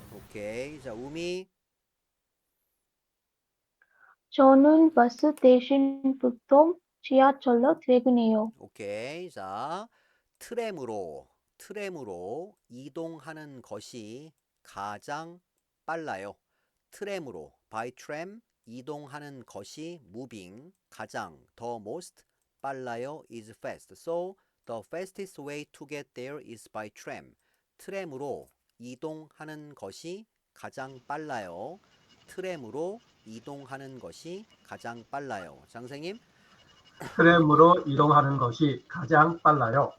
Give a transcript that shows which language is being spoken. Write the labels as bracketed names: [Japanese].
[Korean] 오케이. 자, 우미. 저는 버스 대신 보통 지하철로 퇴근해요. 오케이. 자, 트램으로 이동하는 것이 가장 빨라요. 트램으로, [English] by tram, [Korean] 이동하는 것이 [English] moving, [Korean] 가장, [English] the most, [Korean] 빨라요, [English] is fast. So, the fastest way to get there is by tram. [Korean] 트램으로 이동하는 것이 가장 빨라요. 트램으로 이동하는 것이 가장 빨라요. 장생님? 트램으로 이동하는 것이 가장 빨라요.